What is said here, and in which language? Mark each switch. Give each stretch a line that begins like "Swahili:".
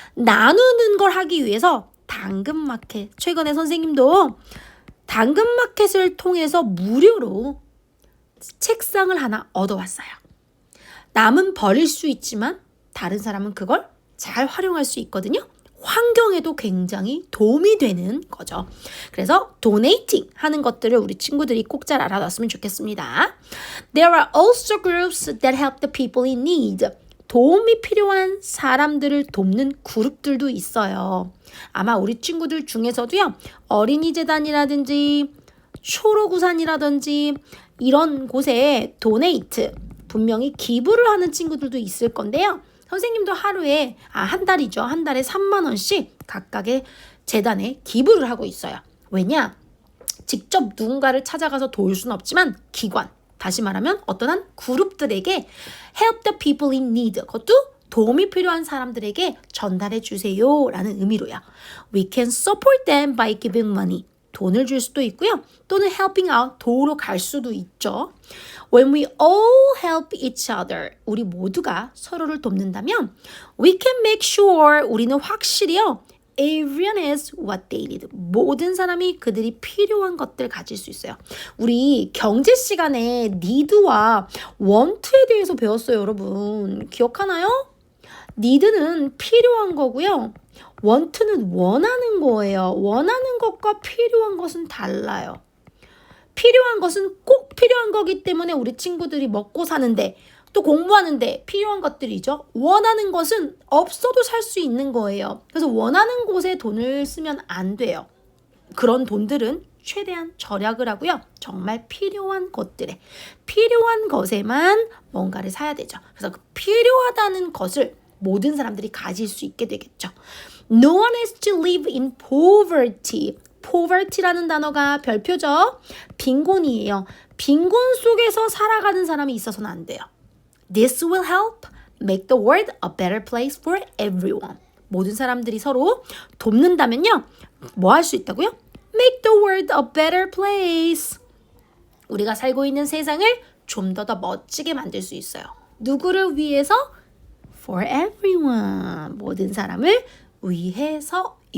Korean: 나누는 걸 하기 위해서 당근마켓. 최근에 선생님도 당근마켓을 통해서 무료로 책상을 하나 얻어왔어요. 남은 버릴 수 있지만 다른 사람은 그걸 잘 활용할 수 있거든요. 환경에도 굉장히 도움이 되는 거죠. 그래서 donating 하는 것들을 우리 친구들이 꼭 잘 알아놨으면 좋겠습니다.
English: There are also groups that help the people in need.
Korean: 도움이 필요한 사람들을 돕는 그룹들도 있어요. 아마 우리 친구들 중에서도요. 어린이재단이라든지 초록우산이라든지 이런 곳에 donate, 분명히 기부를 하는 친구들도 있을 건데요. 선생님도 하루에, 한 달이죠. 한 달에 3만 원씩 각각의 재단에 기부를 하고 있어요. 왜냐? 직접 누군가를 찾아가서 도울 수는 없지만 기관, 다시 말하면 어떤 한 그룹들에게
English: help the people in need,
Korean: 그것도 도움이 필요한 사람들에게 전달해 주세요 라는 의미로요.
English: We can support them by giving money.
Korean: 돈을 줄 수도 있고요. 또는
English: helping out,
Korean: 도우러 갈 수도 있죠.
English: When we all help each other,
Korean: 우리 모두가 서로를 돕는다면
English: we can make sure,
Korean: 우리는 확실히요.
English: Everyone has what they need.
Korean: 모든 사람이 그들이 필요한 것들 가질 수 있어요. 우리 경제 시간에 need와 want에 대해서 배웠어요, 여러분. 기억하나요? need는 필요한 거고요. want는 원하는 거예요. 원하는 것과 필요한 것은 달라요. 필요한 것은 꼭 필요한 거기 때문에 우리 친구들이 먹고 사는데 또 공부하는데 필요한 것들이죠. 원하는 것은 없어도 살 수 있는 거예요. 그래서 원하는 곳에 돈을 쓰면 안 돼요. 그런 돈들은 최대한 절약을 하고요. 정말 필요한 것들에, 필요한 것에만 뭔가를 사야 되죠. 그래서 그 필요하다는 것을 모든 사람들이 가질 수 있게 되겠죠.
English: No one has to live in poverty.
Korean: poverty라는 단어가 별표죠. 빈곤이에요. 빈곤 속에서 살아가는 사람이 있어서는 안 돼요.
English: This will help make the world a better place for everyone.
Korean: 모든 사람들이 서로 돕는다면요. 뭐 할 수 있다고요?
English: Make the world a better place.
Korean: 우리가 살고 있는 세상을 좀 더 멋지게 만들 수 있어요. 누구를 위해서?
English: For everyone.
Korean: 모든 사람을 위해서요.